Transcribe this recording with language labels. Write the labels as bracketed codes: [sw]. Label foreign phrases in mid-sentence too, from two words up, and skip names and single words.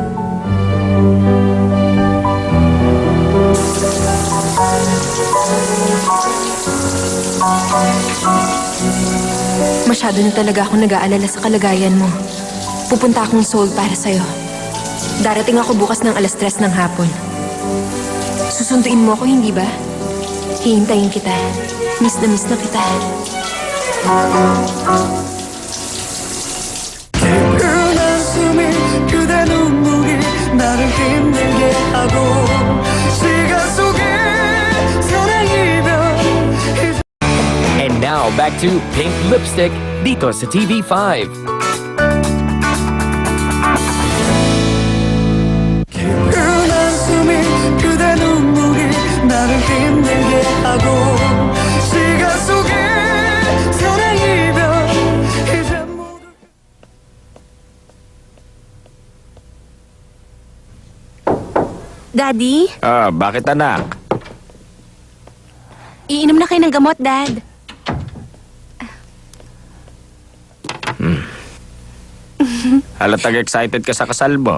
[tl] Masyado na talaga akong nag-aalala sa kalagayan mo. Pupunta akong Seoul para sa'yo. Darating ako bukas ng 3:00 ng hapon. Susunduin mo ako, hindi ba? Hihintayin kita. Miss na kita. [ko] 깊은 한숨이 그대 눈물이 나를 힘들게 하고 시간 속에 사랑 이별 [en] And now, back to Pink Lipstick [tl] dito sa TV5. [ko] 깊은 한숨이 그대 눈물이 나를 힘들게 하고 시간 속에 사랑 이별 이제 모두 [tl] Daddy, Bakit anak? iinom na kayo ng gamot, Dad. Halatang excited ka sa kasal mo.